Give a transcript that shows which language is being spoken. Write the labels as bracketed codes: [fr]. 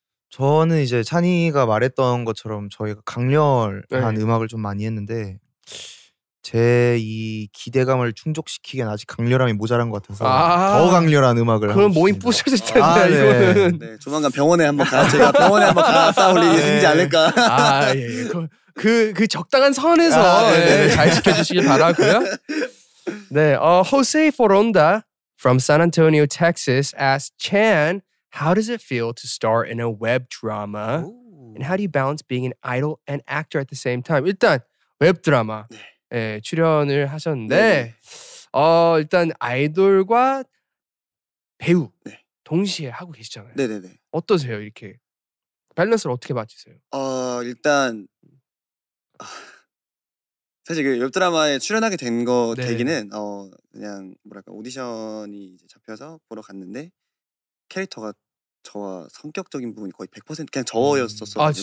[ko] 저는 이제 찬이가 말했던 것처럼 저희가 강렬한 음악을 좀 많이 했는데 제 이 기대감을 충족시키기엔 아직 강렬함이 모자란 것 같아서 더 강렬한 음악을 그럼 모임 부셔질 텐데 이거는. 네, 조만간 병원에 한번 제가 병원에 한번 갔다 올 일이 생기지 않을까. 그 적당한 선에서 잘 지켜주시길 바라고요. [en] 네, Jose Foronda from San Antonio, Texas asks Chan, how does it feel to star in a web drama? And how do you balance being an idol and actor at the same time? [ko] 일단 웹 드라마 출연을 하셨는데 일단 아이돌과 배우 동시에 하고 계시잖아요. 네네네. 어떠세요? 이렇게 밸런스를 어떻게 맞추세요? 일단 사실 그 웹드라마에 출연하게 된 계기는 그냥 뭐랄까 오디션이 이제 잡혀서 보러 갔는데 캐릭터가 저와 성격적인 부분이 거의 100% 그냥 저였었어가지고